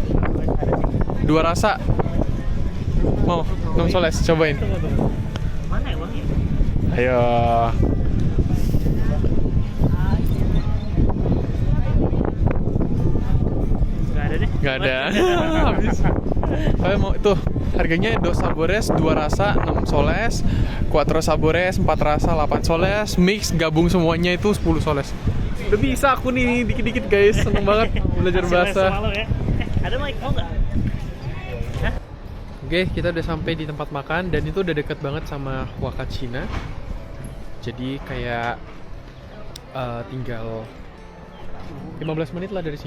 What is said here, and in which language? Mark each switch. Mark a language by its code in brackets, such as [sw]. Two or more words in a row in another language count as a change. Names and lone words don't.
[id] 2 rasa. Mau 6 soles cobain. Tunggu. Mana ya uangnya? Ayo. Nggak ada deh. Nggak ada. Habis. Saya mau itu harganya 2 sabores 2 rasa 6 soles, 4 sabores 4 rasa 8 soles, mix gabung semuanya itu 10 soles. Udah bisa aku nih dikit-dikit guys, seneng banget belajar bahasa. Ya. Ada Mike, mau nggak? Oke, kita udah sampai di tempat makan dan itu udah deket banget sama Huacachina. Jadi kayak tinggal 15 menit lah dari sini.